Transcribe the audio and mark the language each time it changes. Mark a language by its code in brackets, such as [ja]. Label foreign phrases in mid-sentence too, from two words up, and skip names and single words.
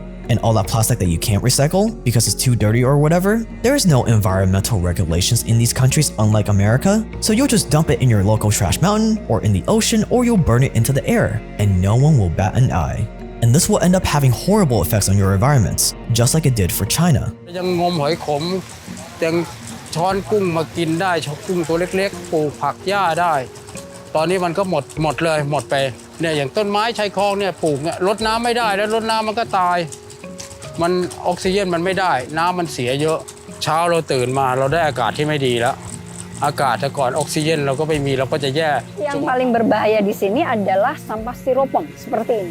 [en] And all that plastic that you can't recycle because it's too dirty or whatever, there is no environmental regulations in these countries unlike America, so you'll just dump it in your local trash mountain or in the ocean, or you'll burn it into the air, and no one will bat an eye. And this will end up having horrible effects on your environments, just like it did for China. [th] ยังงมหอยขมยังช้อนกุ้งมากินได้กุ้งตัวเล็กๆปลูกผักหญ้าได้ตอนนี้มันก็หมดเลยหมดไปเนี่ยอย่างต้นไม้ชายคลองเนี่ยปลูกเนี่ยรดน้ำไม่ได้แล้วรดน้ำมันก็ตายมันออกซิเจนมันไม่ได้น้ำมันเสียเยอะเช้าเราตื่นมาเราได้อากาศที่ไม่ดีแล้วอากาศแต่ก่อนออกซิเจนเราก็ไม่มีเราก็จะแย่ [id] Yang paling berbahaya di sini adalah sampah styrofoam seperti ini.